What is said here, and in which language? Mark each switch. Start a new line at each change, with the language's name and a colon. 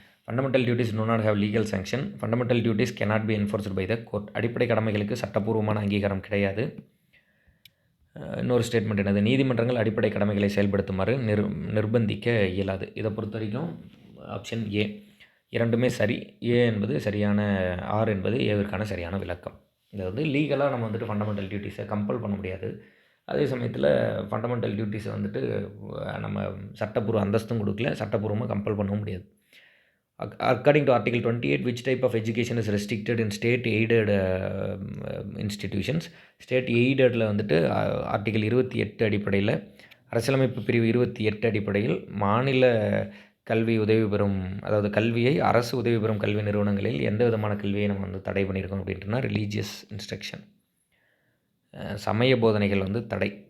English: Fundamental duties do not have legal sanction. Fundamental duties cannot be enforced by the court.
Tamil: அடிப்படை கடமைகளுக்கு சட்டப்பூர்வமான அங்கீகாரம் கிடையாது. இன்னொரு ஸ்டேட்மெண்ட் என்னது? நீதிமன்றங்கள் அடிப்படை கடமைகளை செயல்படுத்துமாறு நிர்பந்திக்க இயலாது. இதை பொறுத்த வரைக்கும் ஆப்ஷன் ஏ. இரண்டுமே சரி. ஏ என்பது சரியான, ஆர் என்பது ஏவிற்கான சரியான விளக்கம். அதாவது லீகலாக நம்ம வந்துட்டு ஃபண்டமெண்டல் டியூட்டிஸை கம்பல் பண்ண முடியாது. அதே சமயத்தில் ஃபண்டமெண்டல் டியூட்டிஸை வந்துட்டு நம்ம சட்டப்பூர்வ அந்தஸ்தும் கொடுக்கல, சட்டப்பூர்வமாக கம்பல் பண்ணவும் முடியாது.
English: According to Article 28, which type of education is restricted in state-aided institutions?
Tamil: State-aidedல வந்துட்டு ஆர்டிகல் 28 அடிப்படையில், அரசியலமைப்பு பிரிவு 28 அடிப்படையில் மாநில கல்வி உதவி பெறும், அதாவது கல்வியை அரசு உதவி பெறும் கல்வி நிறுவனங்களில் எந்த விதமான கல்வியை நம்ம வந்து தடை பண்ணியிருக்கோம் அப்படின்ட்டுனா ரிலீஜியஸ் இன்ஸ்ட்ரக்ஷன், சமய போதனைகள் வந்து தடை.